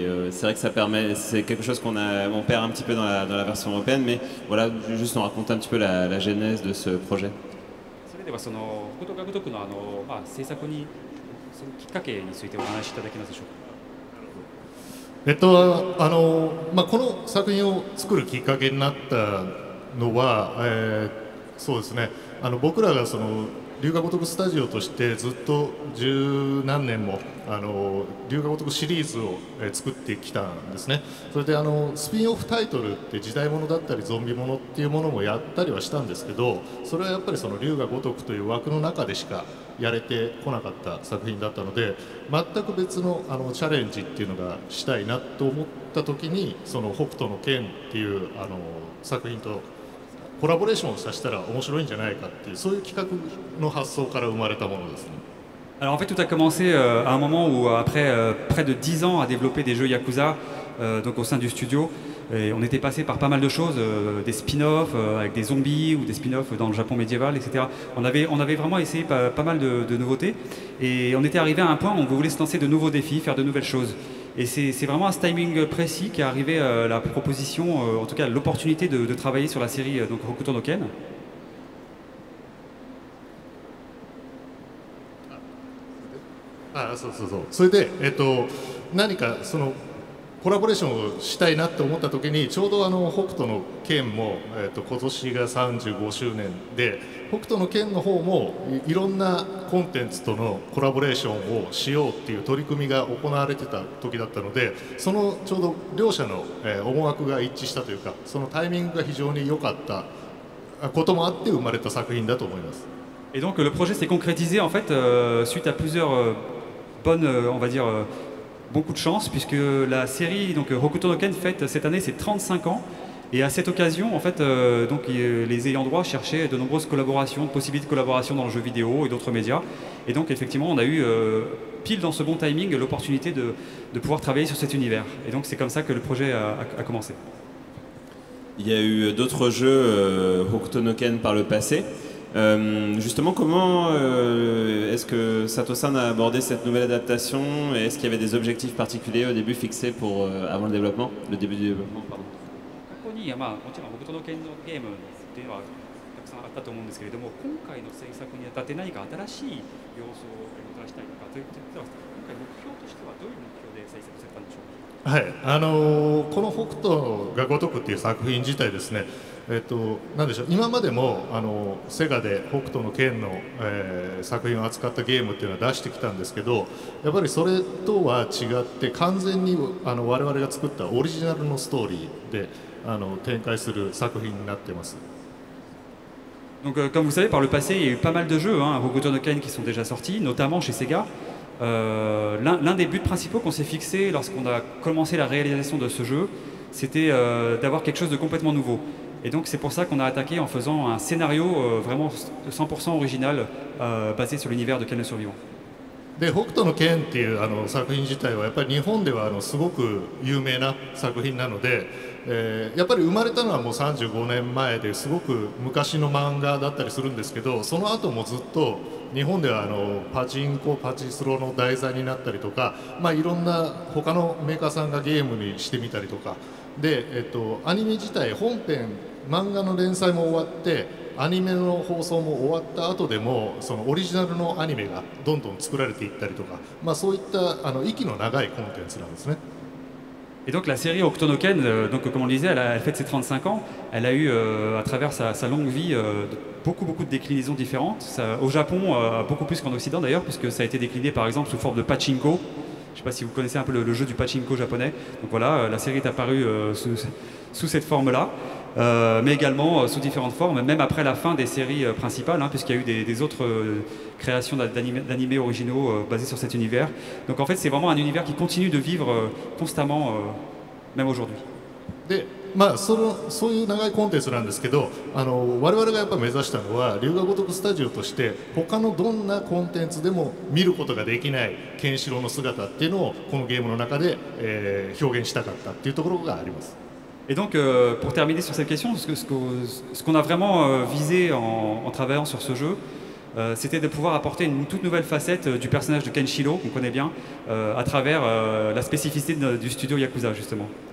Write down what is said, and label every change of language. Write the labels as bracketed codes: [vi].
[fr] C'est vrai que ça permet, c'est quelque chose qu'on perd un petit peu dans la version européenne, mais voilà, juste nous raconter un petit peu la genèse de ce projet. [ja] それではその北斗が如くの制作にそのきっかけについてお話しいただけますでしょうか。この作品を作るきっかけになったのは、そうですね、僕らがその龍が如くスタジオとしてずっと十何年も龍が如くシリーズを作ってきたんですね。それでスピンオフタイトルって時代物だったりゾンビ物っていうものもやったりはしたんですけど、それはやっぱりその龍が如くという枠の中でしかやれてこなかった作品だったので、全く別のチャレンジっていうのがしたいなと思った時に、その北斗の拳っていう作品とコラボレーションをさせたら面白いんじゃないかっていう、そういう企画の発想から生まれたものですね。 [fr] Alors en fait tout a commencé à un moment où après près de 10 ans à développer des jeux Yakuza donc au sein du studio, et on était passé par pas mal de choses, des spin-offs avec des zombies ou des spin-offs dans le Japon médiéval, etc. On avait vraiment essayé pas mal de nouveautés et on était arrivé à un point où on voulait se lancer de nouveaux défis, faire de nouvelles choses. Et c'est vraiment à ce timing précis qu'est arrivée la proposition, en tout cas l'opportunité de travailler sur la série donc Hokuto no Ken. [ja] そうそうそう。それで何かそのコラボレーションをしたいなと思った時に、ちょうど北斗の拳も今年が35周年で、北斗の拳の方もいろんなコンテンツとのコラボレーションをしようっていう取り組みが行われてた時だったので、そのちょうど両者の思惑が一致したというか、そのタイミングが非常に良かったこともあって生まれた作品だと思います。 [fr] Et donc le projet s'est concrétisé en fait suite à plusieurs bonnes, on va dire, bon coup de chance, puisque la série donc Hokuto no Ken fête cette année ses 35 ans, et à cette occasion en fait donc les ayants droit cherchaient de nombreuses collaborations, de possibilités de collaboration dans le jeu vidéo et d'autres médias, et donc effectivement on a eu pile dans ce bon timing l'opportunité de pouvoir travailler sur cet univers, et donc c'est comme ça que le projet a commencé. Il y a eu d'autres jeux Hokuto no Ken par le passé. Justement, comment est-ce que Sato-san a abordé cette nouvelle adaptation, et est-ce qu'il y avait des objectifs particuliers au début fixés pour, avant le développement, le début du développement, pardon. [ja] 過去にもちろん北斗の拳のゲームっていうのはたくさんあったと思うんですけれども、今回の制作にあたって何か新しい要素をもたらしたいのかということで、今回目標としてはどういう目標で制作されたんでしょうか。はい、この北斗が如くっていう作品自体ですね、なんでしょう、今までもセガで北斗の拳の、作品を扱ったゲームっていうのは出してきたんですけど、やっぱりそれとは違って完全に我々が作ったオリジナルのストーリーで展開する作品になっています。 [fr] Donc, comme vous savez, par le passé, il y a eu pas mal de jeux, Hokuto no Ken, qui sont déjà sortis, notamment chez Sega. L'un des buts principaux qu'on s'est fixé lorsqu'on a commencé la réalisation de ce jeu, c'était d'avoir quelque chose de complètement nouveau. Et donc c'est pour ça qu'on a attaqué en faisant un scénario vraiment 100% original, basé sur l'univers de Ken le Survivant. [ja] で北斗の拳っていう作品自体はやっぱり日本ではすごく有名な作品なので、やっぱり生まれたのはもう35年前ですごく昔の漫画だったりするんですけど、その後もずっと日本ではパチンコパチスロの題材になったりとか、いろんな他のメーカーさんがゲームにしてみたりとかで、アニメ自体本編漫画の連載も終わってアニメの放送も終わった後でもそのオリジナルのアニメがどんどん作られていったりとか、そういった息の長いコンテンツなんですね。 [fr] Et donc la série Hokuto no Ken, donc comme on le disait, elle fête ses 35 ans. Elle a eu à travers sa longue vie beaucoup de déclinaisons différentes. Ça, au Japon, beaucoup plus qu'en Occident d'ailleurs, puisque ça a été décliné par exemple sous forme de pachinko. Je ne sais pas si vous connaissez un peu le jeu du pachinko japonais. Donc voilà, la série est apparue sous cette forme-là, mais également sous différentes formes, même après la fin des séries principales, puisqu'il y a eu des autres créations d'animés originaux basés sur cet univers. Donc en fait, c'est vraiment un univers qui continue de vivre constamment, même aujourd'hui. [ja] そういう長いコンテンツなんですけど、我々がやっぱ目指したのは龍が如くスタジオとして他のどんなコンテンツでも見ることができないケンシロウの姿っていうのをこのゲームの中で、表現したかったっていうところがあります。 [fr] Et donc, pour terminer sur cette question, ce qu'on a vraiment visé en travaillant sur ce jeu, c'était de pouvoir apporter une toute nouvelle facette du personnage de Kenshiro, qu'on connaît bien, à travers la spécificité du studio Yakuza, justement.